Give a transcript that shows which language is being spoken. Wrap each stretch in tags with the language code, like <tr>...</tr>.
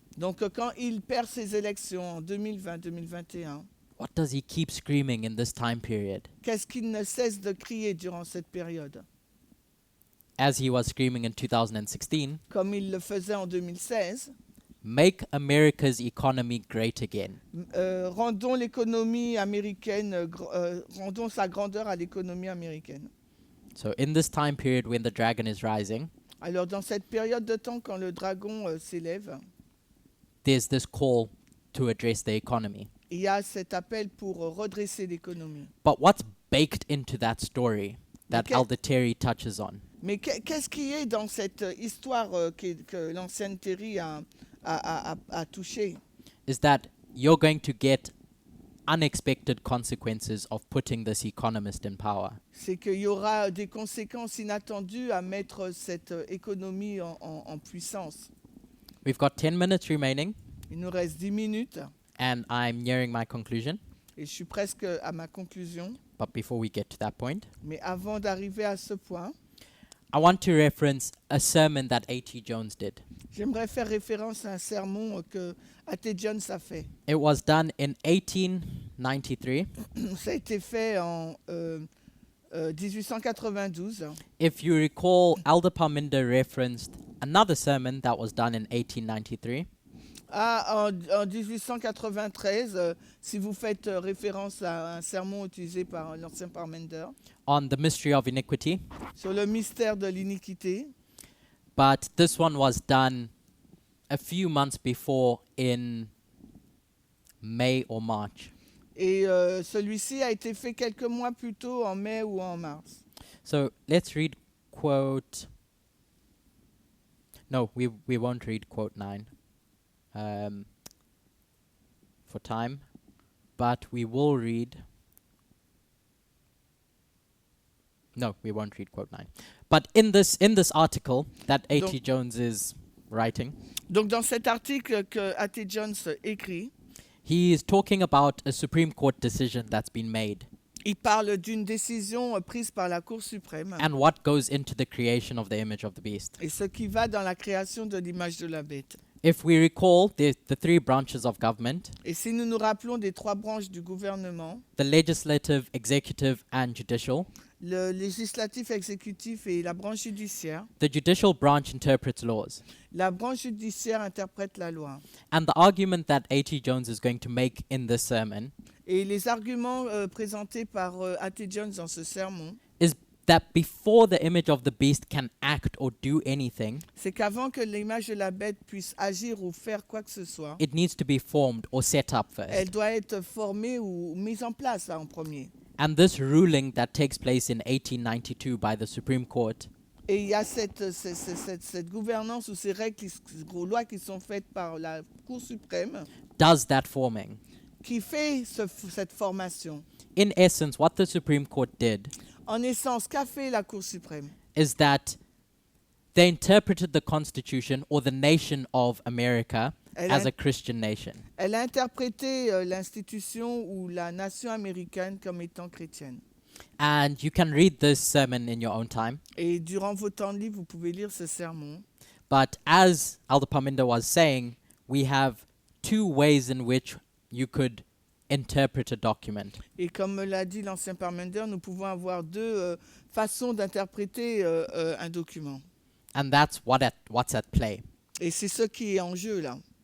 <fr>donc quand il perd ses élections en 2020-2021,</fr> <en>what does he keep screaming in this time period?</en> <fr>qu'est-ce qu'il ne cesse de crier durant cette période?</fr> <en>As he was screaming in 2016,</en> <fr>Comme il le faisait en 2016,</fr> <en>make America's economy great again.</en> <fr>rendons l'économie américaine, rendons sa grandeur à l'économie américaine.</fr> <en>So in this time period when the dragon is rising,</en> <fr>Alors dans cette période de temps quand le dragon s'élève,</fr> <en>there's this call to address the economy.</en> <fr>il y a cet appel pour redresser l'économie.</fr> <en>But what's baked into that story that Okay. Elder Terry touches on?</en> <fr>Mais qu'est-ce qui est dans cette histoire que l'ancienne Terry a touché?</fr> <en>Is that you're going to get unexpected consequences of putting this economist in power.</en> <fr>C'est qu'il y aura des conséquences inattendues à mettre cette économie en puissance.</fr> <en>We've got 10 minutes remaining,</en> <fr>Il nous reste 10 minutes</fr> <en>and I'm nearing my conclusion.</en> <fr>et je suis presque à ma conclusion.</fr> <en>But before we get to that point,</en> <fr>Mais avant d'arriver à ce point,</fr> <en>I want to reference a sermon that A.T. Jones did.</en> <fr>j'aimerais faire référence à un sermon que A.T. Jones a fait.</fr> <en>It was done in 1893.</en> <fr>Ça a été fait en 1892.</fr> <en>If you recall, Elder Parminder referenced another sermon that was done in 1893.</en> <fr>En 1893, si vous faites référence à un sermon utilisé par l'ancien Parmender</fr> <en>On the mystery of iniquity,</en> <fr>sur le mystère de l'iniquité,</fr> <en>but this one was done a few months before in May or March.</en> <fr>et celui-ci a été fait quelques mois plus tôt, en mai ou en mars.</fr> <en>So let's read quote. No, we won't read quote 9 for time, but we will read. No, we won't read quote 9. But in this article that A.T.</en> <fr>Donc-</fr> <en>Jones is writing,</en> <fr>Donc dans cet article que A.T. Jones écrit,</fr> <en>he is talking about a Supreme Court decision that's been made</en> <fr>il parle d'une décision prise par la Cour suprême</fr> <en>and what goes into the creation of the image of the beast.</en> <fr>et ce qui va dans la création de l'image de la bête.</fr> <en>If we recall, the three branches of government:</en> <fr>Et si nous nous rappelons des trois branches du gouvernement,</fr> <en>the legislative, executive, and judicial.</en> <fr>le législatif, exécutif et la branche judiciaire,</fr> <en>The judicial branch interprets laws.</en> <fr>la branche judiciaire interprète la loi.</fr> <en>And the argument that A.T. Jones is going to make in this sermon</en> <fr>Et les arguments présentés par A.T. Jones dans ce sermon,</fr> <en>is that before the image of the beast can act or do anything,</en> <fr>c'est qu'avant que l'image de la bête puisse agir ou faire quoi que ce soit,</fr> <en>it needs to be formed or set up first.</en> <fr>elle doit être formée ou mise en place là, en premier.</fr> <en>And this ruling that takes place in 1892 by the Supreme Court</en> <fr>Et il y a cette gouvernance ou ces règles, lois qui sont faites par la Cour suprême</fr> <en>does that forming.</en> <fr>qui fait cette formation.</fr> <en>In essence, what the Supreme Court did</en> <fr>En essence, qu'a fait la Cour suprême?</fr> <en>is that they interpreted the Constitution or the nation of America</en> <fr>Elle</fr> <en>as a- a Christian nation.</en> <fr>Elle a interprété l'institution ou la nation américaine comme étant chrétienne.</fr> <en>And you can read this sermon in your own time.</en> <fr>Et durant vos temps de libre, vous pouvez lire ce sermon.</fr> <en>But as Elder Parminder was saying, we have two ways in which you could interpret a document.</en> <fr>Et comme l'a dit l'ancien parlementaire, nous pouvons avoir deux façons d'interpréter un document.</fr> <en>And that's what's at play</en> <fr>Et c'est ce qui est en jeu là,</fr>